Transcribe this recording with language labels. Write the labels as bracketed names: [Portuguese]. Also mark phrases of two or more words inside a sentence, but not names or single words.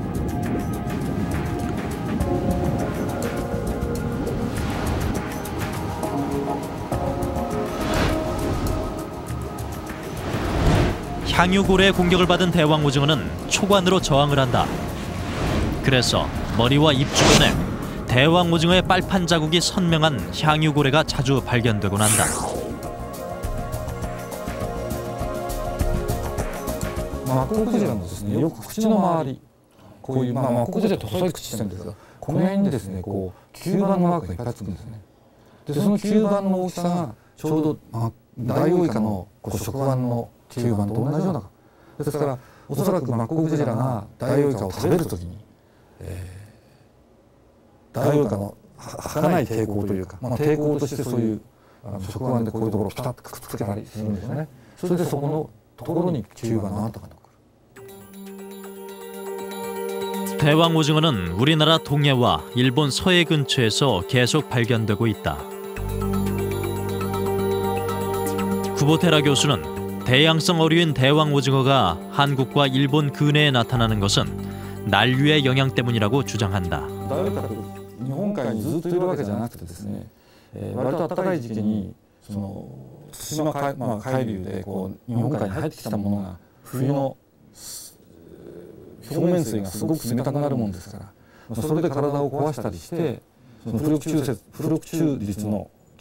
[Korean] 향유고래의 공격을 받은 대왕 오징어는 초관으로 저항을 한다. 그래서 머리와 입 주변에 대왕 오징어의 빨판 자국이 선명한 향유고래가 자주 발견되곤 한다. [Japanese] マッコウクジラはですね、よく口の周り、こういうマッコウクジラって細い口してるんですが、この辺にですね、こう吸盤のマークがいっぱいつくんですね。で、その吸盤の大きさがちょうどダイオウイカの食腕の吸盤と同じような。ですからおそらくマッコウクジラがダイオウイカを食べるときに、ダイオウイカの儚い抵抗というか、抵抗としてそういう食腕でこういうところをピタッとくっつけたりするんですよね。それでそこのところに吸盤がなんとか残る。 [Korean] 대왕 오징어는 우리나라 동해와 일본 서해 근처에서 계속 발견되고 있다. 구보테라 교수는 대양성 어류인 대왕 오징어가 한국과 일본 근해에 나타나는 것은 난류의 영향 때문이라고 주장한다. [Japanese] 日本海にずっといるわけじゃなくてですね、割と暖かい時期にその対馬海流でこう日本海に入ってきたものが冬の表面水がすごく冷たくなるもんですから、それで体を壊したりして、その浮力中率の